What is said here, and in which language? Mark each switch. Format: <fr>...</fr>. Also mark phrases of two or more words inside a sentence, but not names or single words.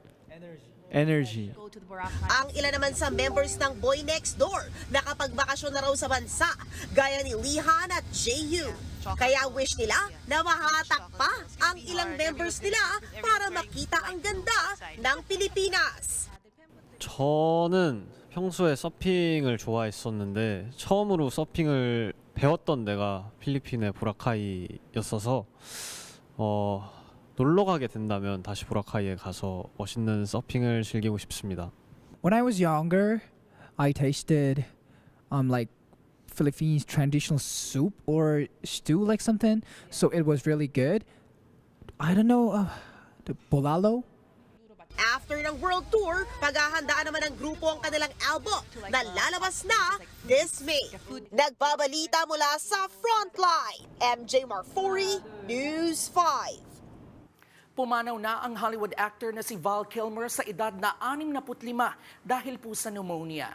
<en>Energy.</en> <tl>Ang ilan naman sa members ng Boy Next Door nakapagbakasyon na raw sa bansa, gaya ni Lihan at Jaehyun. Kaya wish nila na mahatak pa ang ilang members nila para makita ang ganda ng Pilipinas.</tl> <ko>저는 평소에 서핑을 좋아했었는데 처음으로 서핑을 배웠던 데가 필리핀의 보라카이였어서 놀러 가게 된다면 다시 보라카이에 가서 멋있는 서핑을 즐기고 싶습니다.</ko> <en>When I was younger, I tasted like Philippines traditional soup or stew like something, so it was really good. I don't know, the bolalo.</en> <tl>After ng</tl> <en>world tour,</en> <tl>paghahandaan naman ng grupo ang kanilang album na lalabas na</tl> <en>this May.</en> <tl>Nagbabalita mula sa Frontline, MJ Marfori, News 5. Pumanaw na ang Hollywood actor na si Val Kilmer sa edad na 65 dahil po sa pneumonia.</tl>